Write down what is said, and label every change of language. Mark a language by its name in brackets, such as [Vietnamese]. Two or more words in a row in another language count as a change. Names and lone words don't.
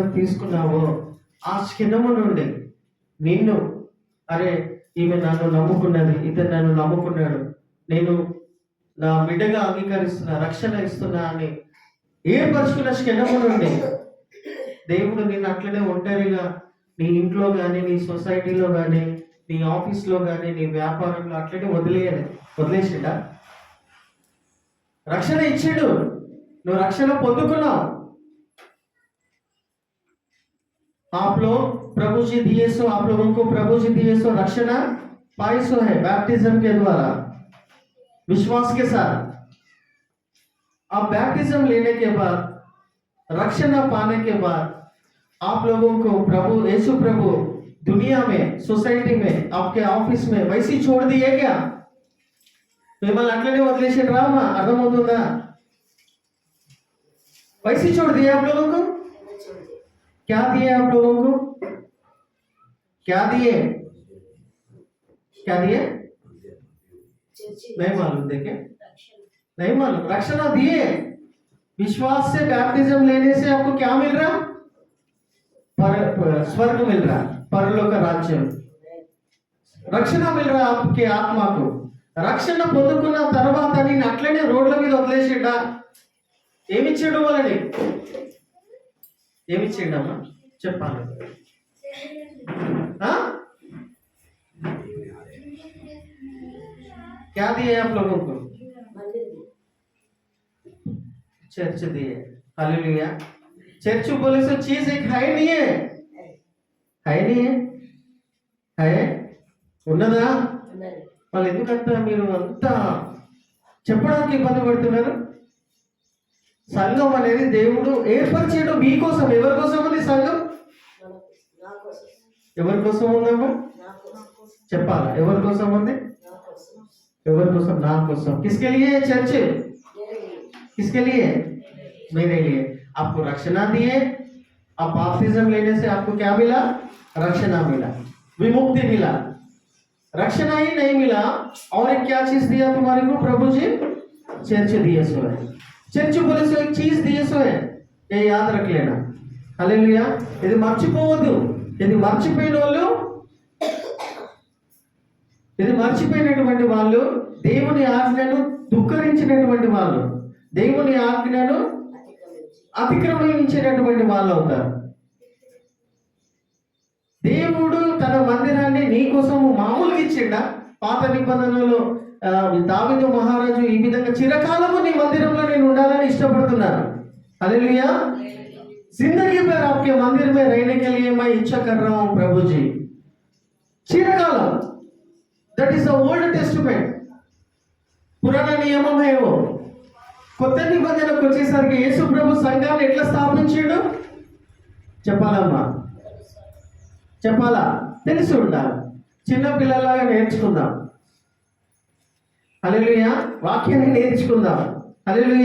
[Telugu] తీసుకున్నావో ఆ క్షణము నుండి నిన్ను, అరే ఈమె నన్ను నమ్ముకున్నది, ఇతను నన్ను నమ్ముకున్నాడు, నేను నా బిడ్డగా అంగీకరిస్తున్నా, రక్షణ ఇస్తున్నా అని ఏర్పరచుకున్న క్షణము నుండి దేవుడు నిన్ను అట్లనే ఒంటరిగా నీ ఇంట్లో కానీ, నీ సొసైటీలో కానీ, నీ ఆఫీస్లో కానీ, నీ వ్యాపారంలో అట్లనే వదిలేసిండా? రక్షణ ఇచ్చాడు, నువ్వు రక్షణ పొందుకున్నావు. [Hindi] आप लोग प्रभु जी दिए सो, आप लोगों को प्रभु जी दिए सो रक्षण पाई सो है बैप्टिज्म के द्वारा, विश्वास के साथ। अब बैप्टिज्म लेने के बाद, रक्षण पाने के बाद, आप लोगों को प्रभु यीशु प्रभु दुनिया में, सोसाइटी में, आपके ऑफिस में वैसी छोड़ दिए क्या? [Telugu] మిమ్మల్ని అట్లనే వదిలేసాడు రామా? అర్థమవుతుందా? [Hindi] वैसी छोड़ दिया आप लोगों को? क्या दिए आप लोगों को? क्या दिए? क्या दिए? नहीं मालूम, देखे नहीं मालूम। रक्षण दिए। विश्वास से बैप्टिज्म लेने से आपको क्या मिल रहा? स्वर्ग मिल रहा, परलोक राज्य, రక్షణ मिल रहा आपके आत्मा को। [Telugu] రక్షణ పొందుకున్న తర్వాత నేను అట్లనే రోడ్ల మీద వదిలేసిండా? ఏమిచ్చాడు వాళ్ళని? ఏమిచ్చిండమ్మా చెప్పాలి? [Hindi] क्या दिए आप लोगों को? चर्च दिए। हालेलुया। चर्च बोले सो चीज एक है नहीं है? है नहीं है? है? [Telugu] ఉన్నదా? వాళ్ళు ఎందుకంతా మీరు అంతా చెప్పడానికి ఇబ్బంది పడుతున్నారు? సంఘం అనేది దేవుడు ఏర్పరిచేయడం మీకోసం. ఎవరి కోసం ఉంది సంఘం? ఎవరి కోసం ఉందమ్మా చెప్పాలా? ఎవరి కోసం ఉంది? ఎవరి కోసం? నా కోసం। [Hindi] किसके लिए चर्च? किसके लिए? मेरे लिए। आपको रक्षणा दिए। आप बैप्टिज्म लेने से आपको क्या मिला? रक्षणा मिला, विमुक्ति मिला। रक्षणा ही नहीं मिला और एक क्या चीज दिया तुम्हारे को प्रभु जी? चर्च दिए सो है। चर्च बोले सो एक चीज दिए सो है, ये याद रख लेना। [Telugu] हालेलुया। ఇది మర్చిపోవద్దు। ఇది మర్చిపోయిన వాళ్ళు, ఇది మర్చిపోయినటువంటి వాళ్ళు దేవుని ఆజ్ఞను ధిక్కరించినటువంటి వాళ్ళు, దేవుని ఆజ్ఞను అతిక్రమించినటువంటి వాళ్ళు అవుతారు। దేవుడు తన మందిరాన్ని నీ కోసం మామూలుగా ఇచ్చిండా? పాత నిబంధనలో దావీదు మహారాజు ఈ విధంగా చిరకాలము నీ మందిరంలో నేను ఉండాలని ఇష్టపడుతున్నాను। [Hindi] हालेलुया। जिंदगी भर आपके मंदिर में रहने के लिए मैं इच्छा कर रहा हूं प्रभु जी। [English] चिरकालम, that is the old testament, [Hindi] पुराना नियम है वो। [Telugu] కొత్త నిబంధనకు వచ్చేసరికి యేసు ప్రభు సంఘాన్ని ఎట్లా స్థాపించాడు చెప్పాలమ్మా, చెప్పాలా? తెలిసి ఉండాలి. చిన్న పిల్లలాగా నేర్చుకుందాం. హల్లెలూయా. వాక్యాన్ని నేర్చుకుందాం. హల్లెలూయా.